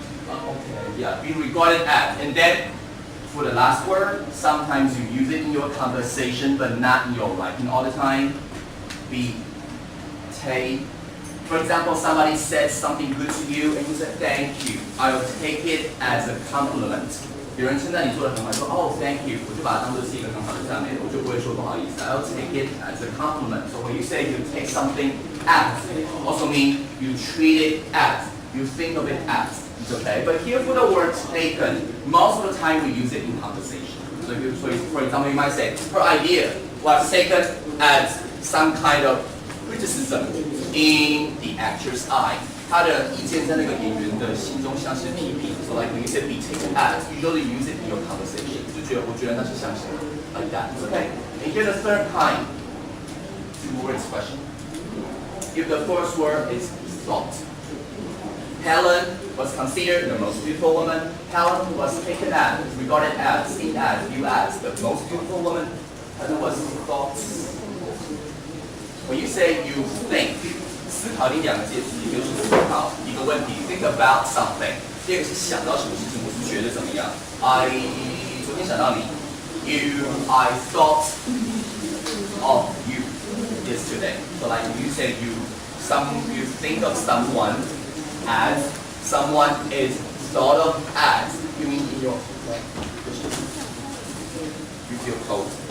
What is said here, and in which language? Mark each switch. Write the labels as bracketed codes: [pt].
[en] Okay, yeah, be regarded as. And then for the last word, sometimes you use it in your conversation, but not in your writing all the time. Be take. For example, somebody said something good to you, and you said thank you. I will take it as a compliment. [zh] 有人称赞你做得很好，说哦 [en] thank you， [zh] 我就把它当作是一个很好的赞美，我就不会说不好意思。 [en] I will take it as a compliment. So when you say you take something as, also mean you treat it as, you think of it as. It's okay. But here for the word taken, most of the time we use it in conversation. So for example, you might say her idea was taken as some kind of criticism in the actor's eye. [zh] 他的意见在那个演员的心中像是批评。 [en] So when you say be taken as, usually you use it in your conversation. [zh] 我觉得那是像什么 [en] like that. It's okay. And here the third kind, two-word expression. If the first word is thought. Helen was considered the most beautiful woman. Helen was taken as, regarded as, seen as, viewed as the most beautiful woman. Helen was thought. When you say you think, [zh] 思考定两个介词，一个是思考一个问题 ， [en] think about something。 [zh] 第二个是想到什么事情，我是觉得怎么样。昨天想到你 [en] I thought of you yesterday. So when you say you think of someone as someone is thought of as, you mean in your you feel cold.